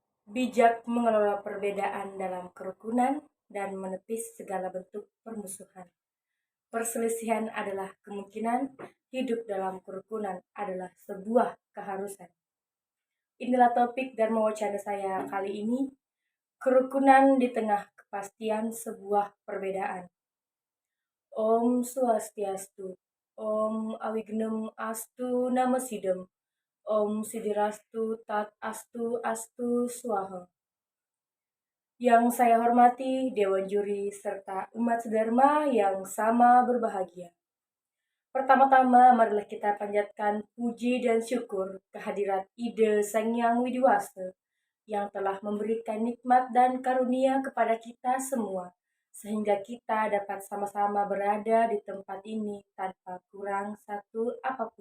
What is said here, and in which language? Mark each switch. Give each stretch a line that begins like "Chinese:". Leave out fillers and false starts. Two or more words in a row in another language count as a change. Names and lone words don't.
Indonesian: Bijak mengelola perbedaan dalam kerukunan dan menepis segala bentuk permusuhan. Perselisihan adalah kemungkinan, hidup dalam kerukunan adalah sebuah keharusan. Inilah topik dan wacana saya kali ini, kerukunan di tengah kepastian sebuah perbedaan.
Sanskrit: ॐ स्वस्त्यस्तु, ॐ अविघ्नम् अस्तु नमः सिद्धम्, ॐ सिद्धिरस्तु तत् अस्तु अस्तु स्वाहा.
Indonesian: Yang saya hormati Dewan Juri serta umat sedharma yang sama berbahagia. Pertama-tama marilah kita panjatkan puji dan syukur kehadirat Ide Sang Hyang Widiwasa yang telah memberikan nikmat dan karunia kepada kita semua, sehingga kita dapat sama-sama berada di tempat ini tanpa kurang satu apapun.